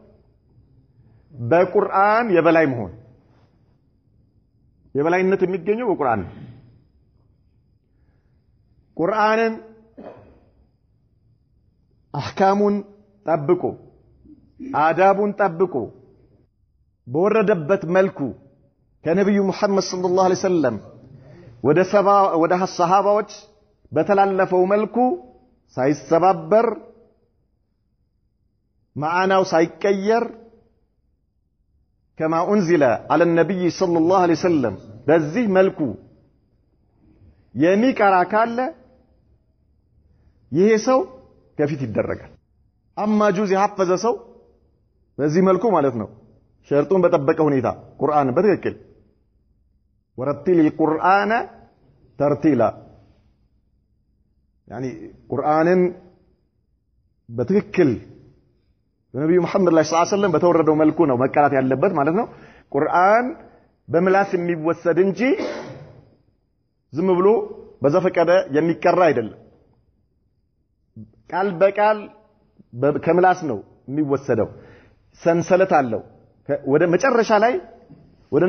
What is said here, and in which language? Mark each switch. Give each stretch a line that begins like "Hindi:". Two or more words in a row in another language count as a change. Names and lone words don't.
Amharic: በቁርአን የበላይ መሆን። የበላይነት የሚገኘው በቁርአን ነው። ቁርአንን አህካሙን ጠብቆ አዳቡን ጠብቆ በወረደበት መልኩ ከነብዩ መሐመድ
Arabic: صلى الله عليه وسلم
Amharic: ወደ ሰሃባዎች በተላለፈው መልኩ ሳይሰባበር ማዕናው ሳይቀየር
Arabic: كما أنزل على النبي صلى الله عليه وسلم
Amharic: በዚህ መልኩ የሚቀራ ካለ ይሄ ሰው ከፊት ይደረጋል። አማ ጁዝ የሐፈዘ ሰው በዚህ መልኩ ማለት ነው ሸርጡን በጠበቀ ሁኔታ ቁርአን በትክክል
Arabic: ورتل القرآن ترتيلا
Amharic: يعني ቁርአንን በትክክል በነብዩ መሐመድ
Arabic: صلى الله عليه وسلم
Amharic: በተወረደው መልኩ ነው መቀራት ያለበት ማለት ነው ቁርአን በምላስ የሚወሰድ እንጂ ዝም ብሎ በዘፈቀደ የሚቀራ አይደለም ቃል በቃል ከምላስ ነው የሚወሰደው ሰንሰለት አለው ወደ መጨረሻ ላይ ወደ